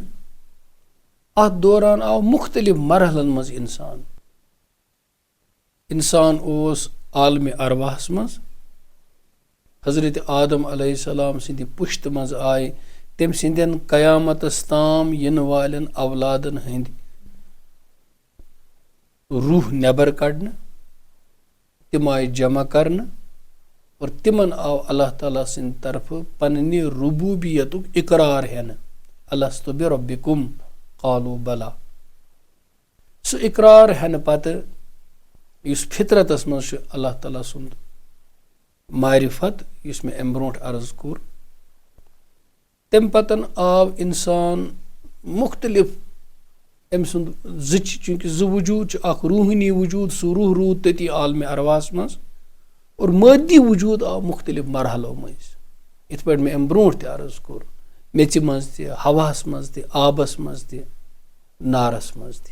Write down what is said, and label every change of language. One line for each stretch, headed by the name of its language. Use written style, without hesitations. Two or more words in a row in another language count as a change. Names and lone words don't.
Kashmiri: اتھ دوران آو مختلف مرحلن منٛز اِنسان اوس عالمِ ارواحس منٛز حضرت آدم
Arabic: علیہ السلام
Kashmiri: سٕنٛدِ پُشتہٕ منٛز آیہِ تٔمۍ سٕنٛدٮ۪ن قیامتس تام یِنہٕ والٮ۪ن اولادن ہٕنٛدۍ روح نٮ۪بر کڑنہٕ تِم آیہِ جمع کرنہٕ اور تِمن آو اللہ تعالیٰ سٕنٛدِ طرفہٕ پننہِ ربوٗبیتُک اقرار ہٮ۪نہٕ
Arabic: الستُ بربکم قالوا بلا.
Kashmiri: سُہ اقرار ہٮ۪نہٕ پتہٕ یُس فطرتس منٛز چھُ اللہ تعالیٰ سُنٛد معرفت یُس مےٚ امہِ برونٛٹھ عرض کوٚر تمہِ پتن آو اِنسان مختلف أمۍ سُنٛد چوٗنٛکہِ 2 وجوٗد چھُ اکھ روٗحٲنی وجوٗد سُہ روح روٗد تٔتی عالمِ ارواحس منٛز اور مٲدی وجوٗد آو مختلف مرحلو مٔنٛزۍ یِتھ پٲٹھۍ مےٚ امہِ برونٛٹھ تہِ عرض کوٚر میٚژِ منٛز تہِ ہواہس منٛز تہِ آبس منٛز تہِ نارس منٛز تہِ.